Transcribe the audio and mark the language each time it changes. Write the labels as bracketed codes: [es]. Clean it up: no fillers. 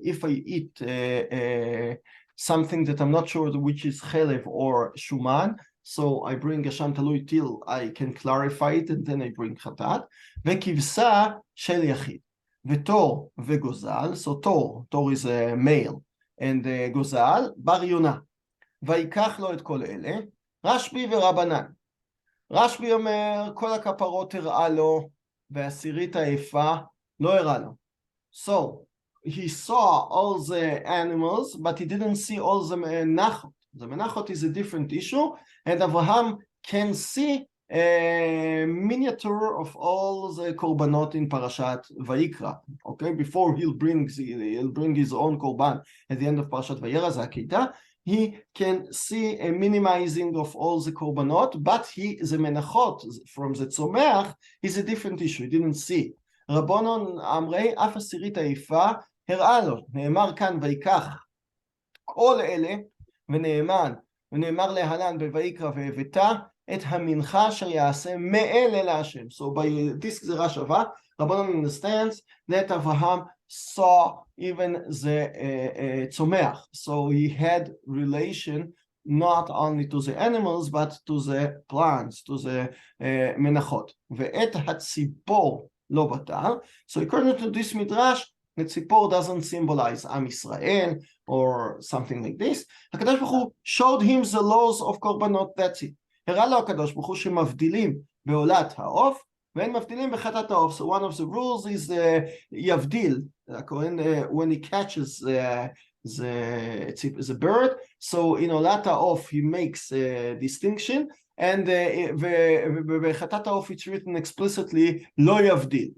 [en] If I eat something that I'm not sure which is chelev or shuman, so I bring asham taloi till I can clarify it, and then I bring chatat. [he] Ve'kivsa shel yachid. V'tor ve'gozal. [en] So tor is a male, and גוזל, [he] בר יונה. ויקח לו את כל אלה, רשב"י ורבנן. רשב"י אומר, כל הכפרות הראה לו, והעשירית היפה לא הראה לו. [en] So, he saw all the animals, but he didn't see all the menachot. The menachot is a different issue, and Avraham can see a miniature of all the korbanot in Parashat Vayikra. Okay, before he'll bring his own korban at the end of Parashat Vayera, Zakita, he can see a minimizing of all the korbanot, but the menachot from the tzomeach is a different issue. He didn't see. [he] רבונון אמרי, אף עשירית היפה הראה לו, נאמר כאן ויקח כל אלה, ונאמר להלן בויקרא והבאת את המנחה אשר יעשה מאלה להשם. [en] So by this גזירה שווה, רבונון understands that Abraham saw even the tzomech. So he had relation not only to the animals, but to the plants, to the menachot. [he] ואת הציפור לא בטל. [en] So according to this midrash, the tzipor doesn't symbolize Am Israel or something like this. הקדוש ברוך הוא showed him the laws of korbanot, that's it. [he] הראה לו הקדוש ברוך הוא שמבדילים בעולת העוף, ואין מבדילים בחטאת העוף. [en] So one of the rules is יבדיל, when he catches the bird, so in עולת העוף he makes a distinction, and בחטאת העוף it's written explicitly [he] לא יבדיל.